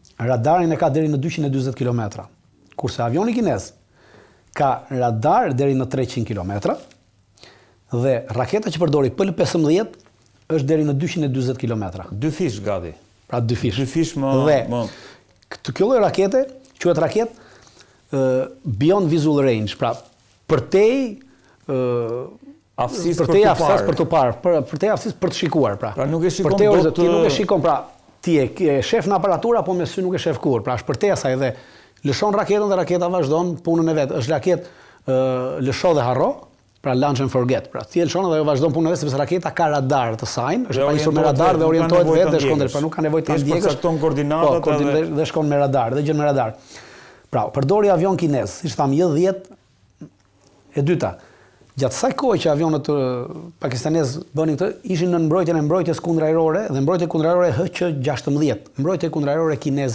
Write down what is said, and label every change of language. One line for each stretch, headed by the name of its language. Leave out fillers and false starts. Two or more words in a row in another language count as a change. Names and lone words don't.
Albanian: radarin e ka deri në 240 km, kurse avioni kinez ka radar deri në 300 km dhe raketa që përdori PL-15 është deri në 240 km. 2 fish gati. Pra 2 fish. 2 fish më... Dhe kjo lloj rakete quhet raketë
English: beyond visual range,
Albanian: pra përtej aftësisë për të parë, përtej aftësisë për të shikuar, pra. Pra nuk e shikon dot. Ti nuk e shikon, pra ti e shef në aparaturë apo me sy nuk e shef kur. Pra është përtej asaj dhe lëshon raketën dhe raketa vazhdon punën e vet. Është raketë lësho dhe harro, pra
English: launch and forget.
Albanian: Pra ti e lëshon dhe vazhdon punën e vet sepse raketa ka radar të saj, është pajisur me radar dhe orientohet vetë dhe shkon drejt, pra nuk ka nevojë ta ndjekësh. Përcakton koordinatat dhe shkon me radar, dhe gjën me radar. Pra, përdori avion kinez, siç tham, J-10. E dyta, gjatë saj kohë që avionët pakistanez bënin këtë, ishin në mbrojtjen e mbrojtjes kundërajrore dhe mbrojtja kundërajrore HQ-16, mbrojtja kundërajrore kineze.